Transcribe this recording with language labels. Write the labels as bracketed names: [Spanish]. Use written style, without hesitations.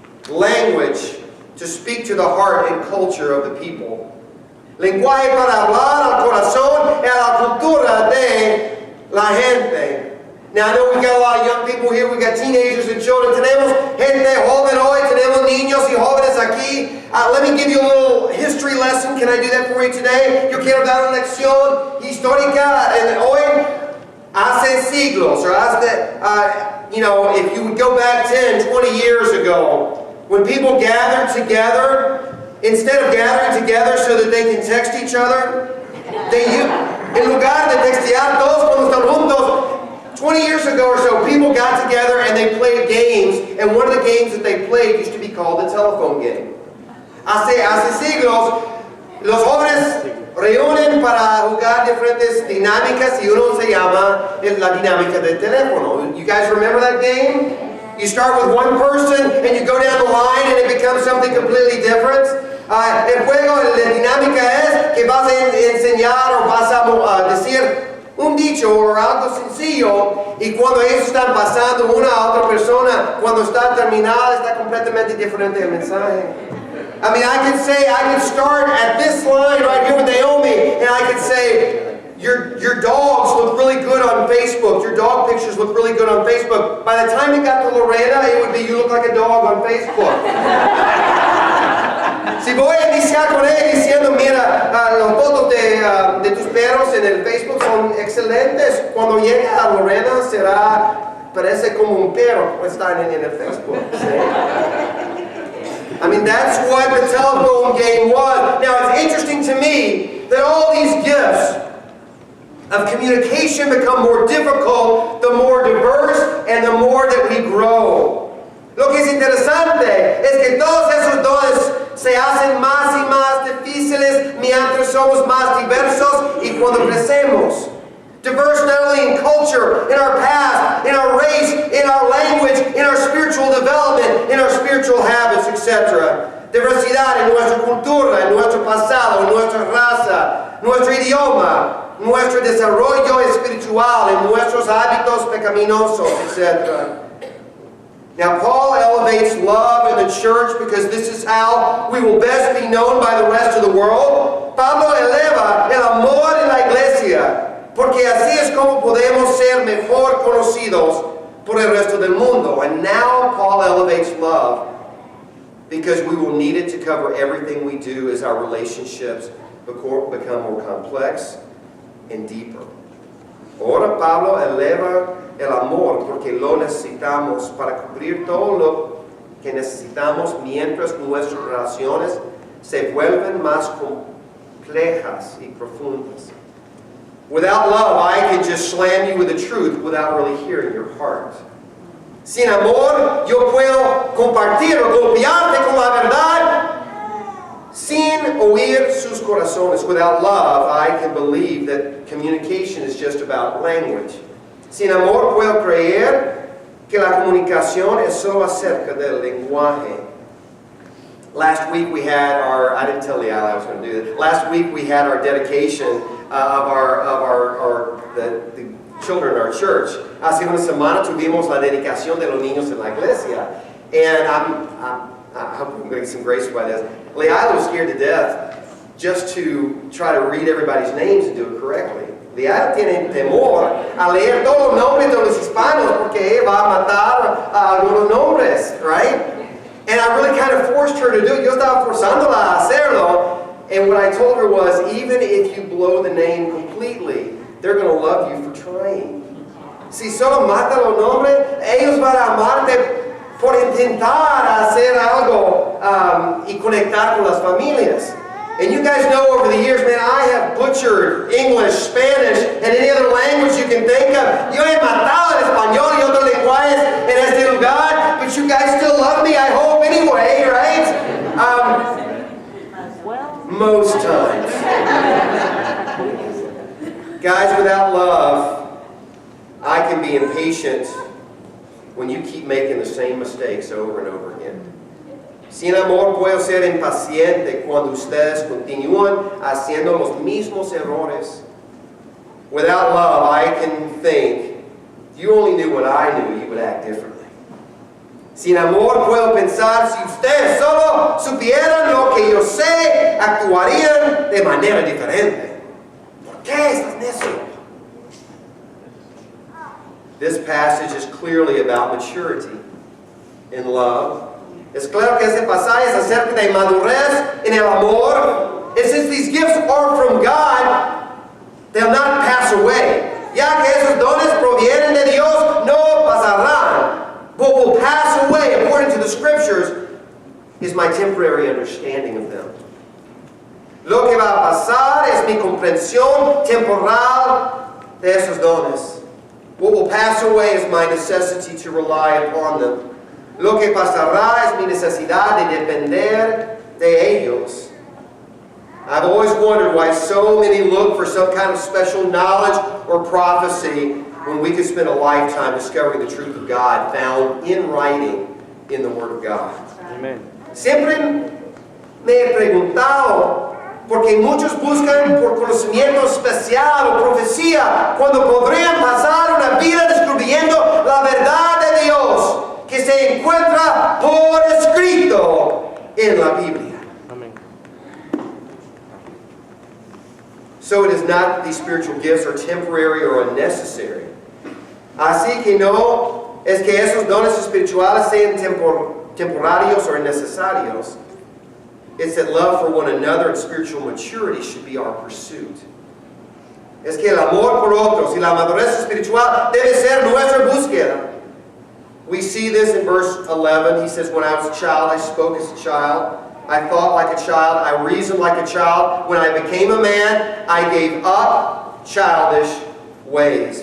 [English] Language to speak to the heart and culture of the people. [Spanish] Lenguaje para hablar al corazón y a la cultura de la gente. [English] Now I know we got a lot of young people here, we got teenagers and children. [Spanish] Tenemos gente joven hoy, tenemos niños y jóvenes aquí. [English] Let me give you a little history lesson. Can I do that for you today? [Spanish] Yo quiero dar una lección histórica hoy. Hace siglos, [English] or if you would go back 10, 20 years ago, when people gathered together, instead of gathering together so that they can text each other, [Spanish] en lugar de textear todos cuando están juntos, [English] 20 years ago or so, people got together and they played games, and one of the games that they played used to be called the telephone game. [Spanish] Hace siglos, los jóvenes reúnen para jugar diferentes dinámicas y uno se llama la dinámica del teléfono. [English] You guys remember that game? You start with one person and you go down the line and it becomes something completely different. [Spanish] El juego, la dinámica es que vas a enseñar o vas a decir un dicho o algo sencillo y cuando ellos están pasando una a otra persona, cuando está terminada está completamente diferente el mensaje. [English] I mean, I could start at this line right here with Naomi and I could say, your dogs look really good on Facebook. Your dog pictures look really good on Facebook. By the time it got to Lorena, it would be, you look like a dog on Facebook. [Spanish] Si voy a iniciar con ella diciendo, mira, las fotos de tus perros en el Facebook son excelentes. Cuando llegue a Lorena parece como un perro que está en el Facebook. ¿Sí? [English] I mean, that's what the telephone game was. Now, it's interesting to me that all these gifts of communication become more difficult the more diverse and the more that we grow. [Spanish] Lo que es interesante es que todos esos dones se hacen más y más difíciles mientras somos más diversos y cuando crecemos. [English] Diverse not only in culture, in our past, in our race, in our language, in our spiritual development, in our spiritual habits, etc. [Spanish] Diversidad en nuestra cultura, en nuestro pasado, en nuestra raza, nuestro idioma, nuestro desarrollo espiritual, en nuestros hábitos pecaminosos, etc. [English] Now, Paul elevates love in the church because this is how we will best be known by the rest of the world. [Spanish] Pablo eleva el amor en la iglesia, porque así es como podemos ser mejor conocidos por el resto del mundo. [English] And now Paul elevates love because we will need it to cover everything we do as our relationships become more complex and deeper. [Spanish] Ahora Pablo eleva el amor porque lo necesitamos para cubrir todo lo que necesitamos mientras nuestras relaciones se vuelven más complejas y profundas. [English] Without love, I can just slam you with the truth without really hearing your heart. [Spanish] Sin amor, yo puedo compartir o golpearte con la verdad sin oír sus corazones. [English] Without love, I can believe that communication is just about language. [Spanish] Sin amor, puedo creer que la comunicación es solo acerca del lenguaje. [English] Last week we had our, I didn't tell Leal I was going to do this. Last week we had our dedication of the children in our church. [Spanish] Hace una semana tuvimos la dedicación de los niños en la iglesia. [English] And I hope I'm going to get some grace by this. Leal was scared to death just to try to read everybody's names and do it correctly. [Spanish] Leal tiene temor a leer todos los nombres de los hispanos porque va a matar a algunos nombres, right? [English] And I really kind of forced her to do it. [Spanish] Yo estaba forzándola a hacerlo. [English] And what I told her was, even if you blow the name completely, they're going to love you for trying. [Spanish] Si solo mata los nombres, ellos van a amarte por intentar hacer algo y conectar con las familias. [English] And you guys know over the years, man, I have butchered English, Spanish, and any other language you can think of. [Spanish] Yo he matado el español y otros lenguajes en este lugar, [English] but you guys still love me, I hope, anyway, right? Most times. Guys, without love, I can be impatient when you keep making the same mistakes over and over again. [Spanish] Sin amor puedo ser impaciente cuando ustedes continúan haciendo los mismos errores. [English] Without love, I can think, if you only knew what I knew, you would act differently. [Spanish] Sin amor puedo pensar, si ustedes solo supieran lo que yo sé, actuarían de manera diferente. ¿Por qué estás necio? [English] This passage is clearly about maturity in love. [Spanish] Es claro que este pasaje es acerca de madurez en el amor. [English] And since these gifts are from God, they'll not pass away. [Spanish] Ya que esos dones provienen de Dios, no pasarán. [English] What will pass away, according to the Scriptures, is my temporary understanding of them. [Spanish] Lo que va a pasar es mi comprensión temporal de esos dones. [English] What will pass away is my necessity to rely upon them. [Spanish] Lo que pasará es mi necesidad de depender de ellos. [English] I've always wondered why so many look for some kind of special knowledge or prophecy when we could spend a lifetime discovering the truth of God found in writing in the Word of God. Amen. [Spanish] Siempre me he preguntado por qué muchos buscan por conocimiento especial o profecía cuando podrían pasar una vida descubriendo la verdad de Dios que se encuentra por escrito en la Biblia. Amen. [English] So it is not that these spiritual gifts are temporary or unnecessary. [Spanish] Así que no es que esos dones espirituales sean temporarios or innecesarios. [English] It's that love for one another and spiritual maturity should be our pursuit. [Spanish] Es que el amor por otros y la madurez espiritual debe ser nuestra búsqueda. [English] We see this in verse 11. He says, when I was a child, I spoke as a child. I thought like a child. I reasoned like a child. When I became a man, I gave up childish ways.